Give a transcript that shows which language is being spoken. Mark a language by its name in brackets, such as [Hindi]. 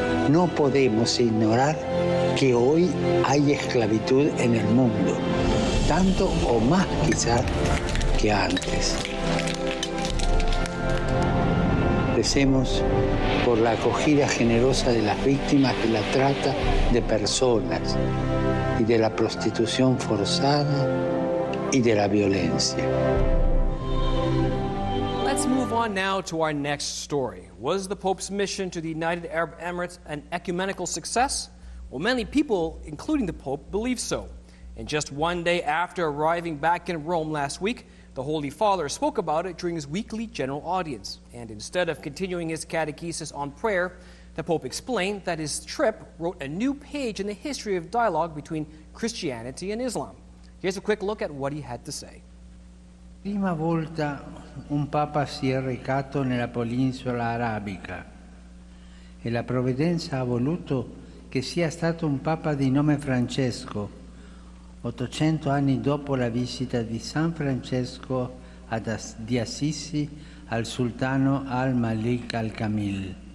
[Spanish] No podemos ignorar que hoy hay esclavitud en el mundo, tanto o más quizás que antes. Recemos por la acogida generosa de las víctimas de la trata de personas y de la prostitución forzada y de la violencia. [English] Let's move on now to our next story. Was the Pope's mission to the United Arab Emirates an ecumenical success? Well, many people, including the Pope, believe so. And just one day after arriving back in Rome last week, the Holy Father spoke about it during his weekly general audience. And instead of continuing his catechesis on prayer, the Pope explained that his trip wrote a new page in the history of dialogue between Christianity and Islam. Here's a quick look at what he had to say. [Italian] Prima volta un Papa si è recato nella penisola arabica e la provvidenza ha voluto che sia stato un Papa di nome Francesco, 800 anni dopo la visita di San Francesco di Assisi al sultano al-Malik al-Kamil.